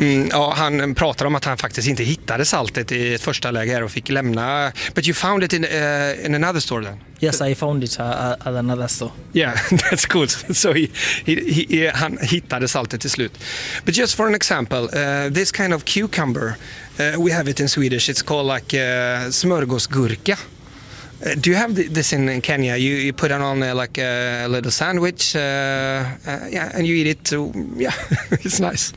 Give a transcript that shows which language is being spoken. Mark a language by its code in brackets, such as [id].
[sv] Ja, han pratar om att han faktiskt inte hittade saltet i ett första läge här och fick lämna. [en] But you found it in another store then? Yes, I found it at another store. Yeah, that's good. [sv] So han hittade saltet till slut. [en] But just for an example, this kind of cucumber, we have it in Swedish. It's called like smörgåsgurka. Do you have this in Kenya? You put it on like a little sandwich, and you eat it. Yeah, it's nice.